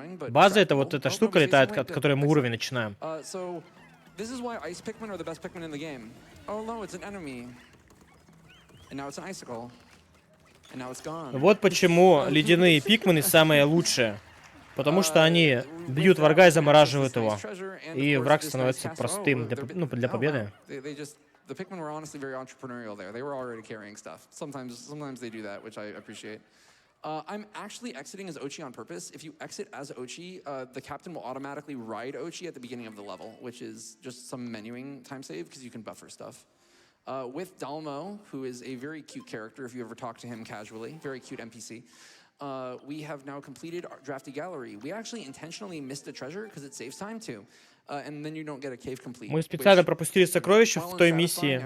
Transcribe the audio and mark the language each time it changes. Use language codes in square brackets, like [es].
[ru] База — это вот эта штука летает, от которой мы уровень начинаем. [en] This is why ice Pikmin are the best Pikmin in the game. Oh no, it's an enemy. And now it's an icicle. And now it's gone. [ru] Вот почему ледяные пикмены самые лучшие. Потому что они бьют врага и замораживают его. И враг становится простым для победы. [en] The Pikmin were honestly very entrepreneurial there. They were already carrying stuff. Sometimes they do that, which I appreciate. I'm actually exiting as Ochi on purpose. If you exit as Ochi, the captain will automatically ride Ochi at the beginning of the level, which is just some menuing time save because you can buffer stuff. With Dalmo, who is a very cute character if you ever talk to him casually, very cute NPC, we have now completed our drafty gallery. We actually intentionally missed a treasure because it saves time too. And then you don't get a cave complete. [ru] Мы специально пропустили сокровище в той миссии.